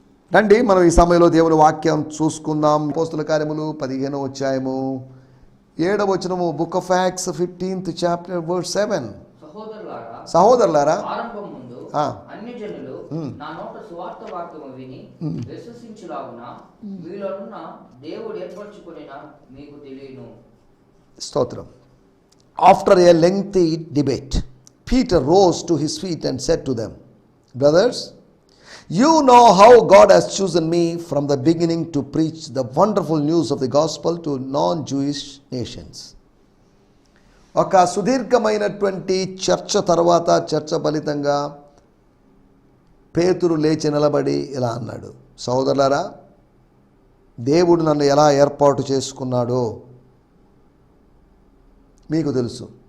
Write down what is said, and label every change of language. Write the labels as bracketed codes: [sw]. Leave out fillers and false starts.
[te] రండి మనం ఈ సమయంలో దేవుని వాక్యం చూసుకుందాం. అపోస్తలుల కార్యములు 15వ అధ్యాయము 7వ వచనము. [en] Book of Acts 15th chapter verse 7. [te] సహోదరులారా, ఆరంభం ముందు అన్ని జనులు నా నోట సువార్త వాక్యము విని విశ్వసించులాగున మీలోనున్న దేవుడు ఏర్పరచుకొనిన మీకు తెలియను. స్తోత్రం. [en] After a lengthy debate, Peter rose to his feet and said to them, brothers, you know how God has chosen me from the beginning to preach the wonderful news of the gospel to non-Jewish nations. [te] ఒక సుదీర్ఘమైనటువంటి చర్చ తర్వాత, చర్చ ఫలితంగా పేతురు లేచి నిలబడి ఇలా అన్నాడు, సహోదరులారా, దేవుడు నన్ను ఎలా ఏర్పాటు చేసుకున్నాడో మీకు తెలుసు.